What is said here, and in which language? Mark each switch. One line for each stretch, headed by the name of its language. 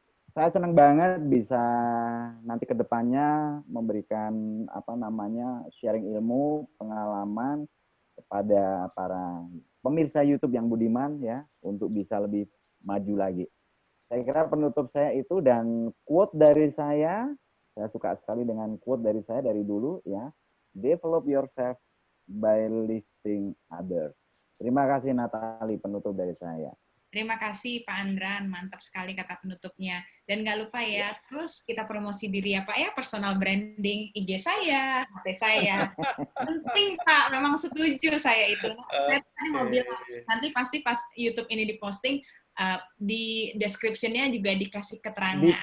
Indonesian: Saya senang banget bisa nanti ke depannya memberikan sharing ilmu, pengalaman kepada para pemirsa YouTube yang budiman ya untuk bisa lebih maju lagi. Saya kira penutup saya itu, dan quote dari saya suka sekali dengan quote dari saya dari dulu ya.
English: Develop yourself by lifting others.
Indonesian: Terima kasih Natali, penutup dari saya. Terima kasih Pak Andran, mantap sekali kata penutupnya. Dan nggak lupa ya, terus kita promosi diri ya Pak ya, personal branding IG saya, HP saya. Penting Pak, memang setuju saya itu. Saya tadi mau bilang, nanti pasti pas YouTube ini diposting, di description-nya juga dikasih keterangan.